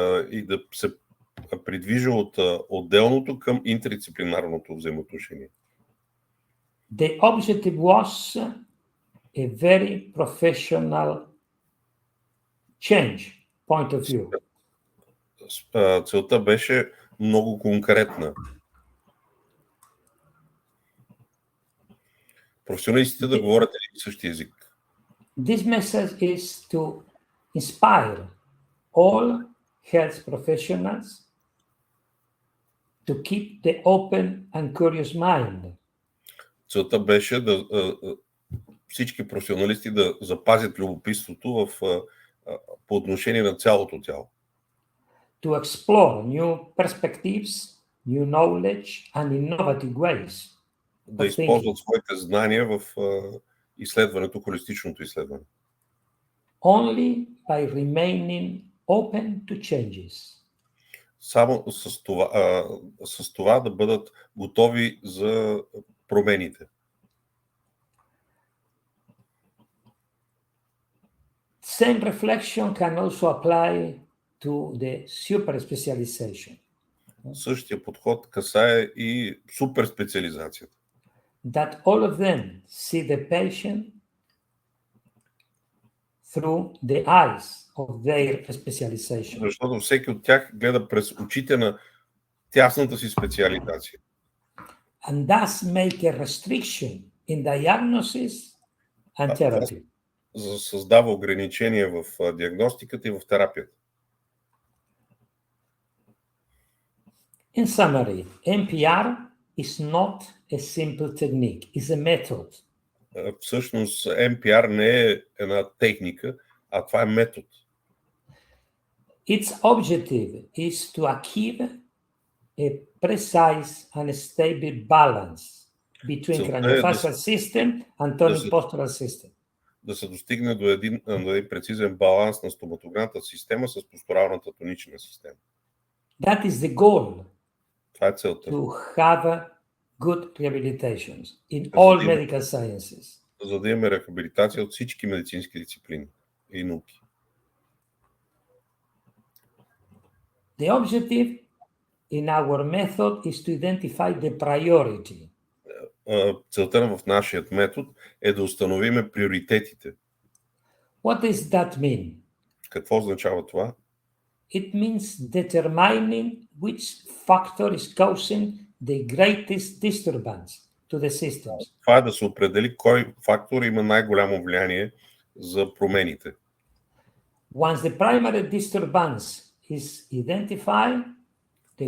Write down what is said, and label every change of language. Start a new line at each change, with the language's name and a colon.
Bulgarian: И да се придвижа от отделното към интердисциплинарното взаимоотношение.
English: The objective was a very professional change point of view.
Bulgarian: Целта беше много конкретна. Професионалистите да говорят един същи език.
English: This message is to inspire all health professionals to keep the open and curious mind.
Bulgarian: Целта беше да всички професионалисти да запазят любопитството по отношение на цялото тяло.
English: To explore new perspectives, new knowledge and innovative ways.
Bulgarian: Да използват своите знания в изследването, холистичното изследване.
English: Only by remaining open to changes.
Bulgarian: Само с това да бъдат готови за промените.
English: Same reflection can also apply to the super specialization.
Bulgarian: Същия подход касае и супер специализацията.
English: That all of them see the patient through the eyes of their specialization.
Bulgarian: Защото всеки от тях гледа през очите на тясната си специализация.
English: And thus make a restriction in diagnosis and therapy.
Bulgarian: Създава ограничения в диагностиката и в терапията.
English: In summary, M.P.R is not a simple technique, it's a method.
Bulgarian: Всъщност M.P.R не е една техника, а това е метод.
English: Its objective is to achieve a precise and stable balance between craniofacial system and tonic postural system.
Bulgarian: Да се достигне до един прецизен баланс на стоматографната система с постуралната тонична система.
English: That is the goal.
Bulgarian: Това е целта.
English: To have good rehabilitations in all medical sciences.
Bulgarian: За да имаме рехабилитация от всички медицински дисциплини и науки.
English: The objective in our method is to identify the priority.
Bulgarian: Целта в нашия метод е да установиме приоритетите.
English: What does that mean?
Bulgarian: Какво означава това?
English: It means determining which factor is causing the greatest disturbance to the systems.
Bulgarian: Това е да се определи кой фактор има най-голямо влияние за промените.
English: Once the primary disturbance is identified, the